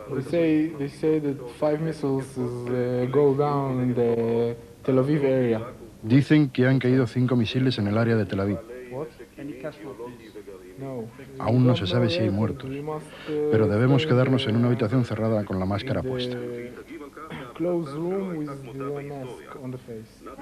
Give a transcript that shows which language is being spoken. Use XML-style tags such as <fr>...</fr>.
<en>They say that 5 missiles go down in the Tel Aviv area.</en> <es>Dicen que han caído 5 misiles en el área de Tel Aviv. Aún no se sabe si hay muertos, pero debemos quedarnos en una habitación cerrada con la máscara puesta.</es> <en>Closed room with the mask on the face.</en>